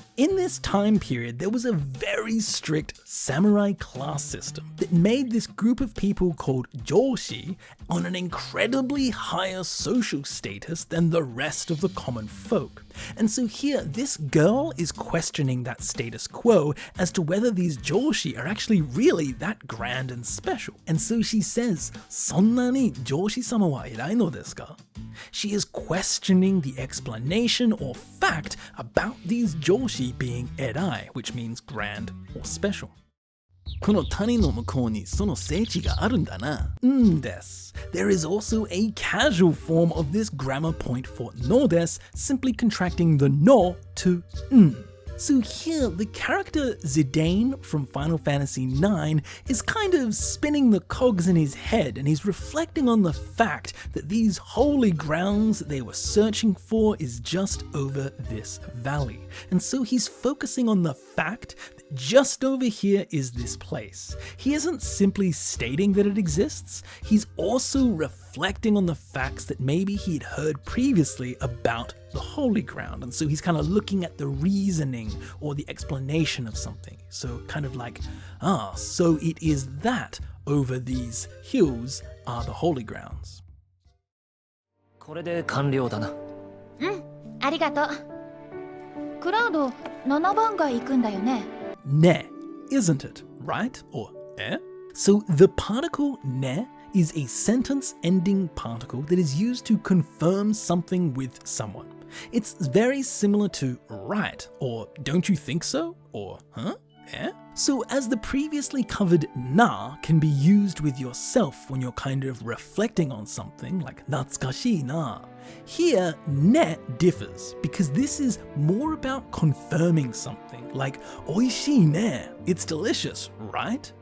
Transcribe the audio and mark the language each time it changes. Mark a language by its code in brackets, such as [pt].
[en] In this time period, there was a very strict samurai class system that made this group of people called Joshi on an incredibly higher social status than the rest of the common folk. And so here, this girl is questioning that status quo as to whether these these joshi are actually really that grand and special. And so she says, [ja] そんなにjoshi様は偉いのですか? [en] She is questioning the explanation or fact about these joshi being erai, which means grand or special. [ja] この谷の向こうにその聖地があるんだな。です。 [en] There is also a casual form of this grammar point for no des, simply contracting the no to So here, the character Zidane from Final Fantasy IX is kind of spinning the cogs in his head, and he's reflecting on the fact that these holy grounds that they were searching for is just over this valley. And so he's focusing on the fact that just over here is this place. He isn't simply stating that it exists, he's also reflecting on the facts that maybe he'd heard previously about the holy ground, and so he's kind of looking at the reasoning or the explanation of something. So kind of like, so it is that over these hills are the holy grounds. [ja] これで完了だな。ありがとう。クラウド、7番街行くんだよね。 [en] Ne, isn't it, right? Or So the particle ne is a sentence-ending particle that is used to confirm something with someone. It's very similar to right, or don't you think so? Or So as the previously covered na can be used with yourself when you're kind of reflecting on something, like natsukashi na, here ne differs because this is more about confirming something, like [ja] oishii ne, [en] it's delicious, right?